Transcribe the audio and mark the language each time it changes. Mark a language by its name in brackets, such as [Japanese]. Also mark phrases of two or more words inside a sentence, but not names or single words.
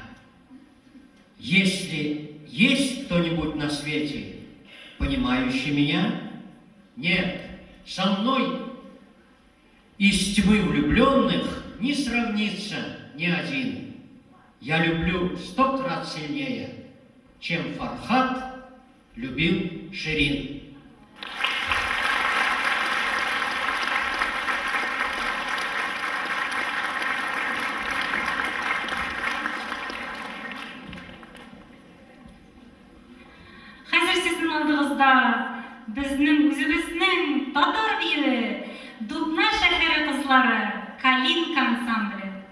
[Russian] Если есть кто-нибудь на свете, понимающий меня, нет, со мной из тьмы влюбленных не сравнится ни один. Я люблю 100 крат сильнее, чем Фархат любил Ширин. [Tatar] Хәзер сезнең алдыгызда безнең үзебезнең татар биюе Дубна шәһәре кызлары Калинка ансамбле.